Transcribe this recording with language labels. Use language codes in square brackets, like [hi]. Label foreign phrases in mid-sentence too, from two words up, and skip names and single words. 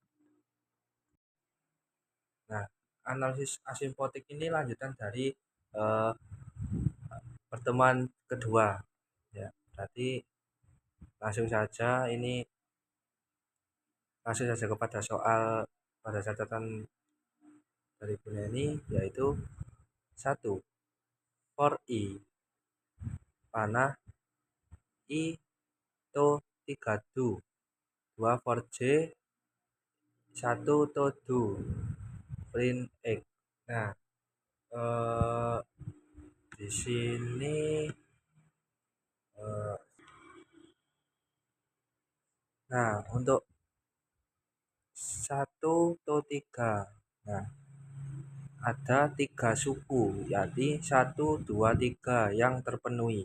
[id] Nah, analisis asimptotik ini lanjutan dari eh, pertemuan kedua. Ya, berarti langsung saja ini langsung saja kepada soal pada catatan dari Bu Neni, yaitu satu for i panah i to 3 du, 2 for j 1 to du, print x. Nah, eh, di sini eh, nah untuk 1 to 3, nah ada 3 suku, yakni 1 2 3 yang terpenuhi.